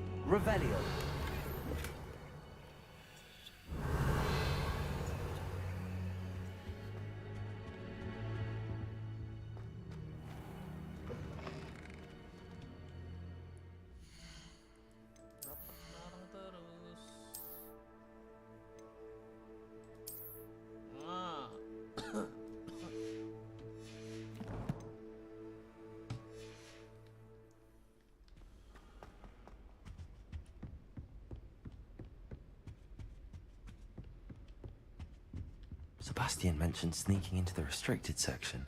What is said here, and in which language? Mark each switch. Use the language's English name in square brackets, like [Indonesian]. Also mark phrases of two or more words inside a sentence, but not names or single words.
[Indonesian] Revelio. Bareng terus. Ah. [English] Sebastian mentioned sneaking into the restricted section.